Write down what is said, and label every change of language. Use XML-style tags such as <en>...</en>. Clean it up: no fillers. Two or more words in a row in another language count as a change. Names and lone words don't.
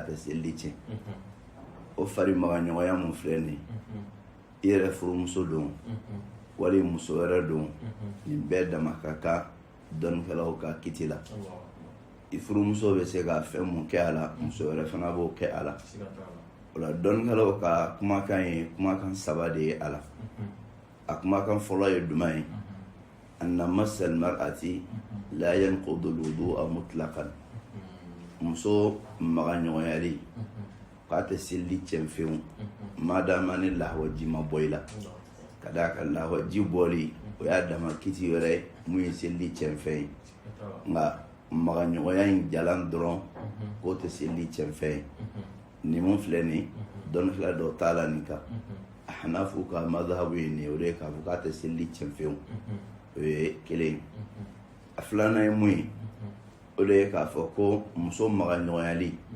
<bm>tɛ selili tiɲɛ o fari maga ɲɔgɔnya mun filɛ nin i yɛrɛ furumuso don wali muso wɛrɛ don nin bɛɛ dama ka kan dɔnnikɛlaw ka kiti la i furumuso bɛ se ka fɛn mun kɛ a la muso wɛrɛ fana b'o kɛ a la o la dɔnnikɛlaw ka kumakan ye kumakan saba de ye a la a kumakan fɔlɔ ye duman ye</bm> <ar>أن مس المرأة لا ينقض الوضوء مطلقا</ar> <bm>muso maga ɲɔgɔnyali k'a tɛ selili cɛn fewu madama ni lahawaji ma bɔ i la ka d'a kan lahawaji bɔli o y'a dama kiti wɛrɛ ye mun ye selili cɛn fɛn ye nka maga ɲɔgɔnya in jalan dɔrɔn k'o tɛ selili cɛn fɛn ye nin mun filɛ nin dɔnnikɛla dɔ t'a la nin kan a hanafu ka madhabu ye nin o de ye k'a fɔ k'a tɛ selili cɛn fewu o ye kelen ye a filanan ye mun ye o de ye k'a fɔ ko muso maga ɲɔgɔnyali</bm>